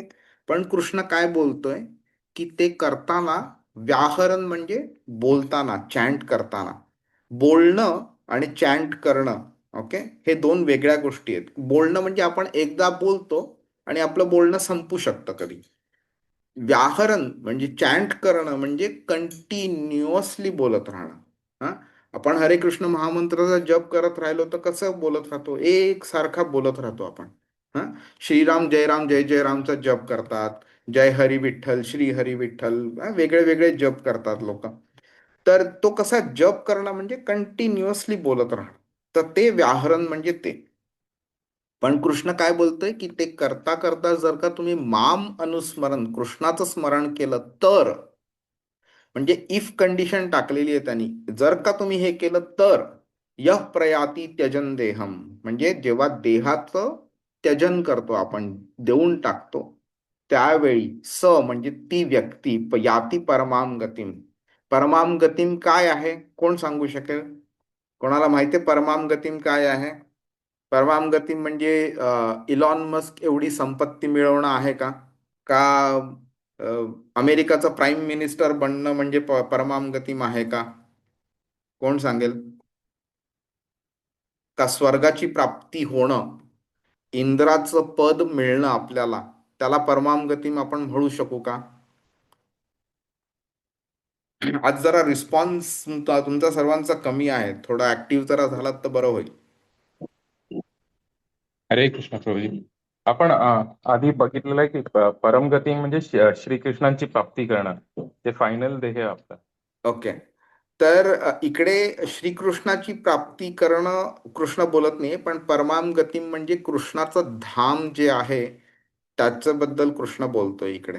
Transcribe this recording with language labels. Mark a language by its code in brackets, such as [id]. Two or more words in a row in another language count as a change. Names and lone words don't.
[mr] पण कृष्ण काय बोलतोय की ते करताना व्याहरण म्हणजे बोलताना, चॅन्ट करताना, बोलणं आणि चॅन्ट करणं, ओके, हे दोन वेगळ्या गोष्टी आहेत. बोलणं म्हणजे आपण एकदा बोलतो आणि आपलं बोलणं संपू शकतं कधी. व्याहरण म्हणजे चॅन्ट करणं म्हणजे कंटिन्युअसली बोलत राहणं. हा, आपण हरे कृष्ण महामंत्राचा जप करत राहिलो तर कसं बोलत राहतो, एक सारखा बोलत राहतो आपण. हा, श्रीराम जय जय रामचा जप करतात, जय हरी विठ्ठल, श्री हरी विठ्ठल, वेगळे वेगळे जप करतात लोक. तर तो कसा जप करणं म्हणजे कंटिन्युअसली बोलत राहणं. तर ते व्याहरण म्हणजे ते. पण कृष्ण काय बोलतोय की ते करता करता जर का तुम्ही [sa] माम अनुस्मरण, [mr] कृष्णाचं स्मरण केलं तर, म्हणजे [en] if condition [mr] टाकलेली आहे त्यांनी, जर का तुम्ही हे केलं तर [sa] यह प्रयाती त्यजन देहम, [mr] म्हणजे जेव्हा देहाचं त्यजन करतो आपण, देऊन टाकतो, त्यावेळी स म्हणजे ती व्यक्ती [sa] याती परमाम गतीम. परमाम गतीम [mr] काय आहे, कोण सांगू शकेल? कोणाला माहिती आहे [sa] परमाम गतीम [mr] काय आहे? [sa] परमाम गतीम [mr] म्हणजे इलॉन मस्क एवढी संपत्ती मिळवणं आहे का? का अ, अमेरिकाचं [en] prime minister [mr] बनणं म्हणजे [sa] परमाम गतीम [mr] आहे का? कोण सांगेल? का स्वर्गाची प्राप्ती होणं, इंद्राचं पद मिळणं आपल्याला, त्याला [sa] परमाम गतीम [mr] आपण म्हणू शकू का? आज जरा रिस्पॉन्स तुमचा सर्वांचा कमी आहे, थोडा ऍक्टिव्ह जरा झालात तर बरं होईल. हरे कृष्ण प्रभूजी. आपण आधी बघितलेलं आहे की परमगती म्हणजे श्रीकृष्णांची प्राप्ती करणं, ते फायनल ध्येय आहे आपलं. ओके. तर इकडे श्रीकृष्णाची प्राप्ती करणं कृष्ण बोलत नाही, पण [sa] परमाम गतीम [mr] म्हणजे कृष्णाचं धाम जे आहे त्याच्याबद्दल कृष्ण बोलतोय इकडे.